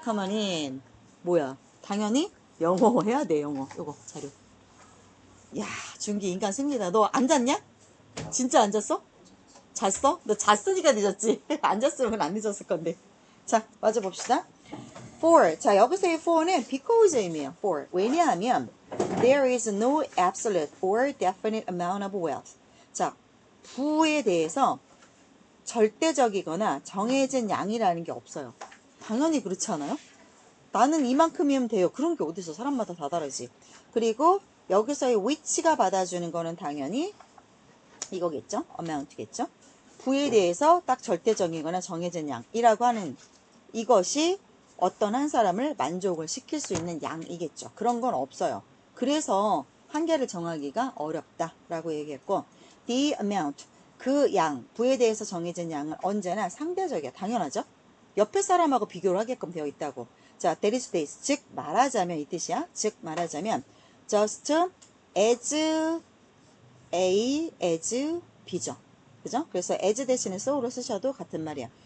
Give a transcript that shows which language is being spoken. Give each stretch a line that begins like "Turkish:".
Korean: 가만히 뭐야? 당연히 영어 해야 돼. 영어. 요거 자료. 야, 준기 인간 승리다. 너 안 잤냐? 진짜 안 잤어? 잤어? 너 잤으니까 늦었지. 안 잤으면 안 늦었을 건데. 자, 맞아 봅시다. for. 자, 여기서의 for는 because의 의미예요. for. 왜냐하면
English: there is no absolute or definite amount of wealth.
Korean: 자, 부에 대해서 절대적이거나 정해진 양이라는 게 없어요. 당연히 그렇지 않아요? 나는 이만큼이면 돼요. 그런 게 어딨어. 사람마다 다 다르지. 그리고 여기서의 which가 받아주는 거는 당연히 이거겠죠? amount겠죠? 부에 대해서 딱 절대적이거나 정해진 양이라고 하는 이것이 어떤 한 사람을 만족을 시킬 수 있는 양이겠죠. 그런 건 없어요. 그래서 한계를 정하기가 어렵다라고 얘기했고,
English: the amount,
Korean: 그 양, 부에 대해서 정해진 양은 언제나 상대적이야. 당연하죠? 옆에 사람하고 비교를 하게끔 되어 있다고. 자,
English: that is this.
Korean: 즉 말하자면 이 뜻이야. 즉 말하자면
English: just as A, as B
Korean: 죠. 그죠? 그래서 as 대신에 so로 쓰셔도 같은 말이야.